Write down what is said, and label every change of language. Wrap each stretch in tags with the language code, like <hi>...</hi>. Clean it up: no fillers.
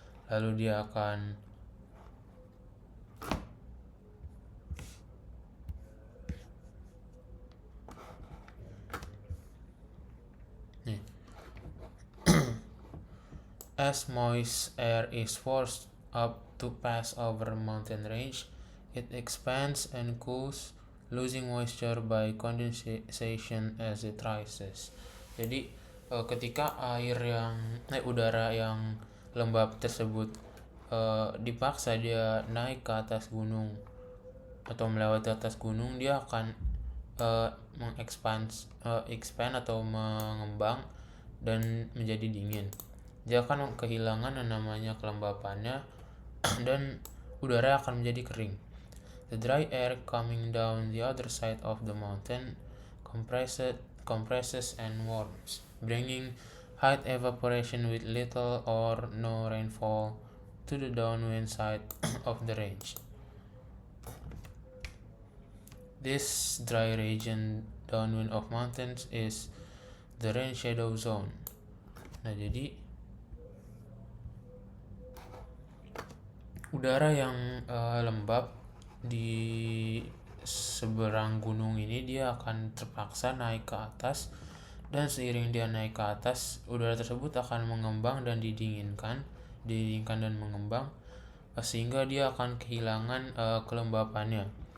<id>Lalu dia akan</id> <en>as moist air is forced up to pass over mountain range, it expands and cools, losing moisture by condensation as it rises.</en> <id>Jadi ketika udara yang lembab tersebut dipaksa dia naik ke atas gunung atau melewati atas gunung, dia akan expand atau mengembang dan menjadi dingin. Dia akan kehilangan yang namanya kelembapannya dan udara akan menjadi kering.</id> <en>The dry air coming down the other side of the mountain compresses and warms, bringing high evaporation with little or no rainfall to the downwind side of the range. This dry region downwind of mountains is the rain shadow zone.</en> <id>Nah, jadi udara yang lembab di seberang gunung ini dia akan terpaksa naik ke atas, dan seiring dia naik ke atas udara tersebut akan mengembang dan didinginkan dan mengembang sehingga dia akan kehilangan kelembapannya.</id>